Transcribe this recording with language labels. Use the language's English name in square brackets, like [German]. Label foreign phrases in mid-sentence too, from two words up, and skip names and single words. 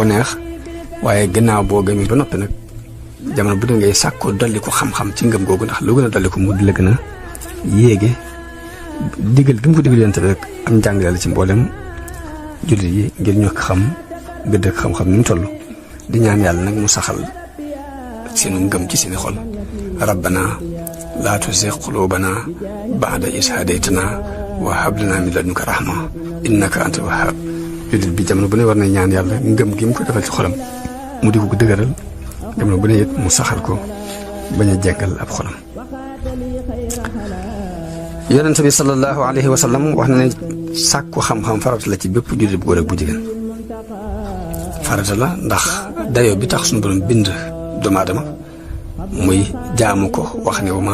[Wolof] neex waaye ginnaaw boo gëmee ba noppi nag jamono bu ne ngay sàkkoo dolliku xam-xam ci ngëm googu ndax lu gën a dolliku mu di la gën a yéege digal gi mu ko digal yonent bi rek am njàngale la ci mboolem jullit yi ngir ñu xam gëdd ak xam-xam ni mu toll di ñaan yàlla nag mu saxal seenu ngëm ci seeni xol [Arabic] ربنا لا تزغ قلوبنا بعد إذ هديتنا وهب لنا من لدنك رحمة إنك أنت الوهاب [Wolof] jullit bi jamono bu ne war na ñaan yàlla ngëm gi mu ko defal ci xolam mu di ko dëgëral jamono bu ne it mu saxal ko bañ a jeggal ab xolam yonent bi [Arabic] صلى الله عليه وسلم [Wolof] wax na ne sàkku xam-xam farata la ci bépp jullit bu góor ak bu jigéen farata la ndax dayoo bi tax suñu borom bind doomu aadama muy jaamu ko wax ne wa